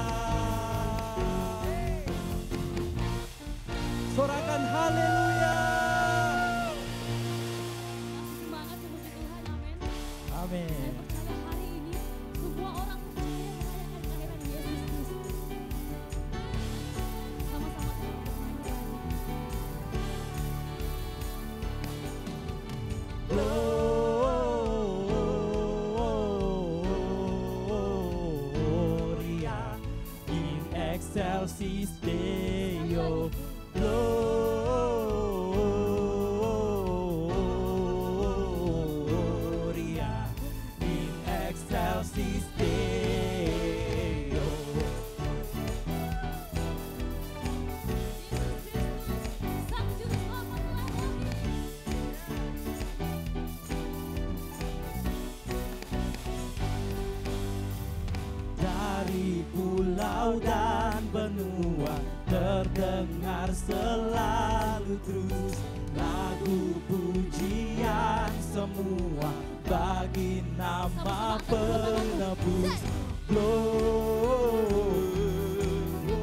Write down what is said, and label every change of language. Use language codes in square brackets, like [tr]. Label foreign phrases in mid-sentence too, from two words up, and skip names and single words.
[id] Sorakan haleluya. Kasih semangat seperti Tuhan, amin. Amin. Saya percaya hari ini semua orang percaya merayakan kelahiran Yesus Kristus. Sama-sama kita bermain. [la] Gloria in excelsis Deo. Gloria in excelsis Deo. [id] Sang Juru Selamat telah lahir. Dari pulau dan benua terdengar selalu terus lagu pujian semua bagi nama penebus.